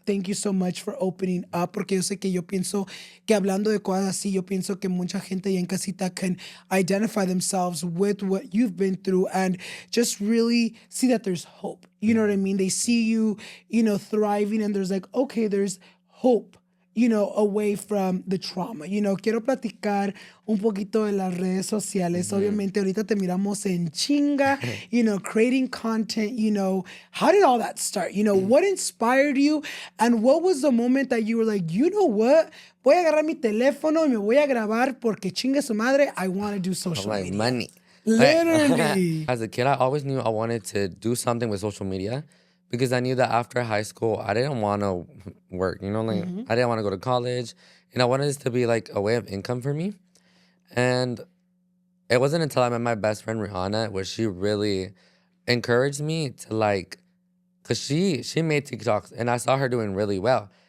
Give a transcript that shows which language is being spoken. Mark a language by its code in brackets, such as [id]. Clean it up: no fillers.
[en] Thank you so much for opening up, [es] porque yo sé que yo pienso que hablando de cosas así, yo pienso que mucha gente ya en casita [en] can identify themselves with what you've been through and just really see that there's hope. You know what I mean? They see you, thriving and there's like, okay, there's hope, away from the trauma. [es] Quiero platicar un poquito de las redes sociales. Obviamente, ahorita te miramos en chinga, [en] creating content, How did all that start? What inspired you? And what was the moment that you were like, you know what? [es] Voy a agarrar mi teléfono y me voy a grabar porque chinga su madre, [en] I want to do social like media. Money. Literally. As a kid, I always knew I wanted to do something with social media because I knew that after high school, I didn't want to work, I didn't want to go to college. And I wanted this to be like a way of income for me. And it wasn't until I met my best friend, Rihanna, where she really encouraged me to because she made TikToks and I saw her doing really well.